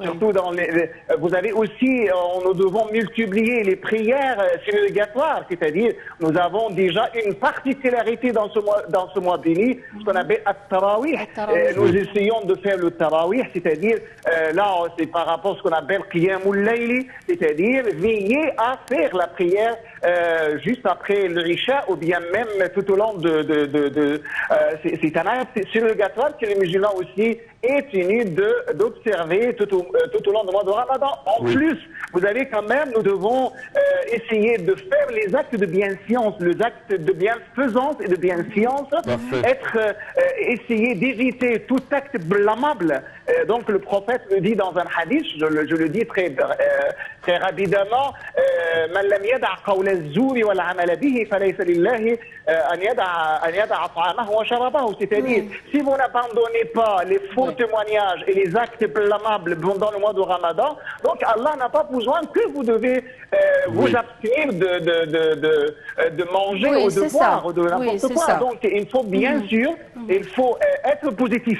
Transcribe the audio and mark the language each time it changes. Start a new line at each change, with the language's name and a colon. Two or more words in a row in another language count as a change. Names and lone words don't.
French: Surtout vous avez aussi, nous devons multiplier les prières surrogatoires, c'est-à-dire nous avons déjà une particularité dans ce mois béni, ce qu'on appelle at-tarawih. Nous essayons de faire le tarawih, c'est-à-dire là c'est par rapport à ce qu'on appelle
Arabic: قيام الليل,
French: c'est-à-dire veiller à faire la prière juste après le Isha ou bien même tout au long c'est un acte surrogatoire que les musulmans aussi est tenu d'observer tout au long du mois de Ramadan. En plus, vous avez quand même, nous devons essayer de faire les actes de bienséance, les actes de bienfaisance et de bienséance, essayer d'éviter tout acte blâmable. Donc le prophète le dit dans un hadith, je le dis très rapidement,
Arabic: من لم يدع قول الزور والعمل به فليس لله أن يدع طعامه وشرابه.
French: C'est-à-dire, si vous n'abandonnez pas les faux témoignages et les actes blâmables pendant le mois de Ramadan, donc Allah n'a pas besoin que vous devez vous abstenir de manger ou de boire ou de n'importe quoi. Donc il faut bien sûr, il faut être positif.